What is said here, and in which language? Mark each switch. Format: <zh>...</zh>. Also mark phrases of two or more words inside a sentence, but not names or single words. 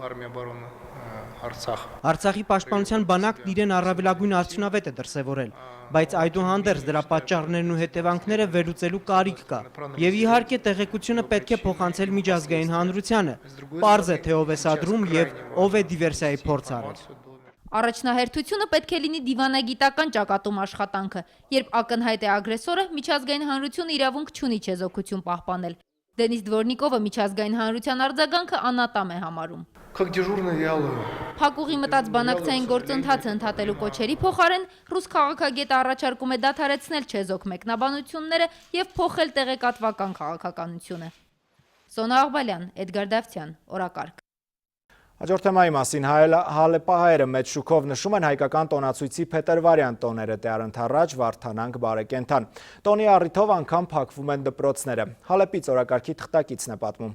<hy>Արցախի պաշտպանության բանակն իրեն առավելագույն արդյունավետ է դրսևորել, բայց այդուհանդերձ դրա պատճառներն ու հետևանքները վերլուծելու կարիք կա։ Եվ իհարկե տեղեկությունը պետք է փոխանցել միջազգային հանրությանը։ Պարզ է, թե ով է սադրում եւ ով է դիվերսիայի փորձ արել։ Առաջնահերթությունը պետք է լինի դիվանագիտական ճակատում աշխատանքը, երբ ակնհայտ է ագրեսորը, միջազգային հանրությունը իրավունք չունի չեզոքություն պահպանել։ Դենիս Դվորնիկովը միջազգային հանրության արձագանքը անատամ է համարում։</hy> <ru>Как дежурный я</ru> <hy>Փակուղի մտած բանակցային գործընթացը ընդհատելու կոչերի փոխարեն ռուս քաղաքագետը առաջարկում է դադարեցնել չեզոք մեկնաբանությունները եւ փոխել տեղեկատվական քաղաքականությունը։ Սոնա Աղբալյան, Էդգար Դավթյան, Օրակարգ։ Հաջորդ թեմայի մասին հալեպահայերը մեծ շուկով նշում են հայկական տոնացույցի փետրվարյան տոները դեռ ընթառաջ Վարդանանք բարեկենթան։ Տոնի առիթով անգամ փակվում են դպրոցները։ Հալեպից Օրակարգի թղթակիցն է պատմում։</hy>